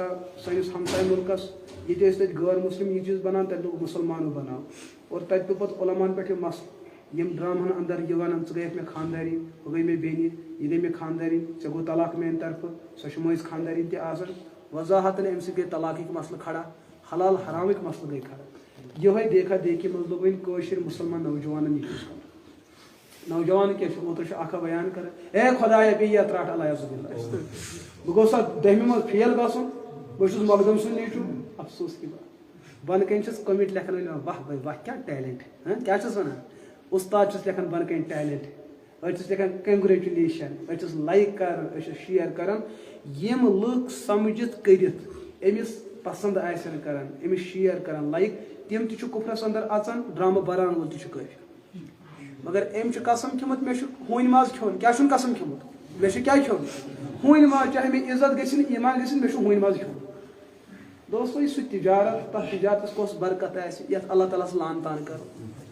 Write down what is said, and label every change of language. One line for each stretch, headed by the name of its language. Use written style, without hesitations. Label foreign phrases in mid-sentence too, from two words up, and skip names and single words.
Kashmiri: سٲنِس ہمساے مُلکس یہ تتہِ غٲر مسلم یہ چیز بنان تتہِ لوگ مسلمانو بناو اور تتہِ پیوٚو پتہٕ علماہن پٮ۪ٹھ یہِ مسلہٕ یم ڈرامہن اندر یہ ونان ژٕ گٔیکھ مےٚ خاندارِنۍ ہُہ گٔے مےٚ بیٚنہِ یہِ گٔے مےٚ خاندارِنۍ ژےٚ گوٚو طلاق میانہِ طرفہٕ سۄ چھِ مٲنٛزۍ خاندارِنۍ تہِ آسان وضاحتن امہِ سۭتۍ گٔے طلاقٕکۍ مسلہٕ کھڑا حلال حرامٕکۍ مسلہٕ گٔے کھڑا یِہوے
Urdu: دیکھا دیکھی
Kashmiri: منٛز لوگ وۄنۍ کٲشِر مُسلمان نوجوانن یہِ چیٖز کرُن نوجوان کیٛاہ چھُ اوترٕ چھُ اکھا بیان کران اے خۄدایا بیٚیہِ یتھ رٹھ علیہ باللہ بہٕ گوٚژھ سا 10مہِ منٛز فیل گژھُن بہٕ چھُس مخدوم سُنٛد نیچوٗ
Urdu: افسوس کی بات
Kashmiri: بن کن کمنٹ لکھن ول واہ
Urdu: بھائی واہ کیا ٹیلنٹ
Kashmiri: کیا ونان استاد لکھان بن کن ٹیلنٹ اچھس لکھان کنگریچولیشن اچھس لائک کر اچھس شیئر کران یم لوگ سمجھت کرت امس پسند آسن کران امس شیئر کران لائک تم تہ کفرس اندر اچان ڈرامہ بران وول تہ کافر مگر ام قسم کھیومت مے ہون ماز کھیون کیا قسم کھیومت مے کیا کھیون ہون ماز چاہے مے عزت گھن ایمان گھن مے ہون ماز کھیون دوستو یہ تجارت تر تجارتس کس برکت یت اللہ تعالیٰ لان تان کرو